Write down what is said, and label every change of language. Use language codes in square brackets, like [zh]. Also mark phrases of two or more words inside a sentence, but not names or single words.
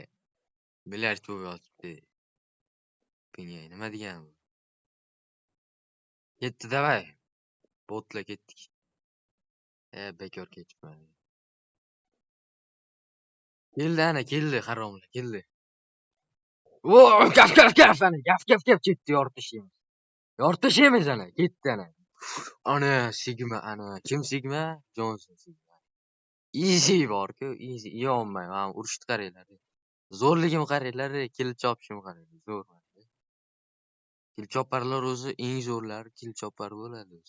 [uz] Bilyard bo'lib yotibdi. Pinga nima degan bu? Ketdi davay. Botla ketdik. Bekor ketibman. Keldi ana, keldi haromlar, keldi. O, gaf gaf gaf ana, gaf gaf gaf ketdi yoritishimiz. Yoritishimiz ana, ketdi ana. Ana Sigma ana, kim Sigma? Johnson Sigma. Easy bor-ku, easy. Yeyolmayman, mana urushni qaranglar. Zo'rligim qaranglar, kill chopishim qaranglar, zo'r. Kill choparlar o'zi eng zo'rlari kill chopar bo'ladi o'zi.